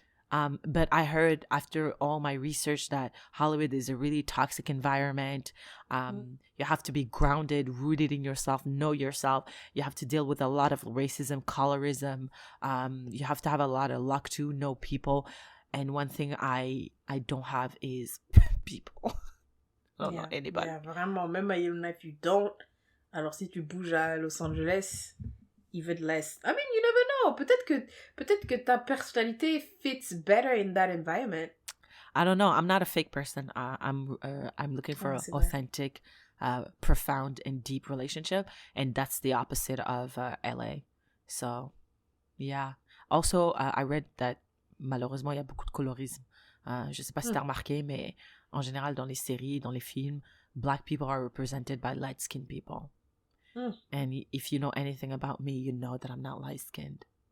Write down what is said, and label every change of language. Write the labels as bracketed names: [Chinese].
[English] But I heard after all my research that Hollywood is a really toxic environment. You have to be grounded, rooted in yourself, know yourself. You have to deal with a lot of racism, colorism. You have to have a lot of luck to know people. And one thing I don't have is people. I don't know anybody. Yeah, [French] vraiment, même à Yellowknife, [English] you don't. [French] Alors si tu bouges à Los Angeles, [English] even less. I mean, you never know. [French] Peut-être que ta personnalité [English] fits better in that environment. I don't know. I'm not a fake person. I'm looking for an authentic, profound, and deep relationship, and that's the opposite of LA. So, yeah. Also, I read that [French] malheureusement, il y a beaucoup de colorisme. Je sais pas si t'as remarqué, mais en général, dans les séries, dans les films, [English] black people are represented by light-skinned people. And if you know anything about me, you know that I'm not light-skinned.